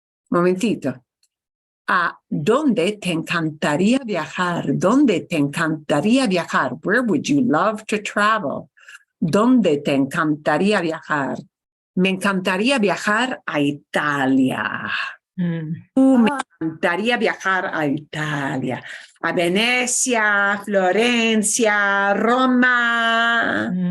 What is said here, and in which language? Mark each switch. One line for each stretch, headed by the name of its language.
Spanish: Momentito. ¿Dónde te encantaría viajar? ¿Dónde te encantaría viajar?
English: Where would you love to travel?
Spanish: ¿Dónde te encantaría viajar? Me encantaría viajar a Italia. Me encantaría viajar a Italia, a Venecia, Florencia, Roma.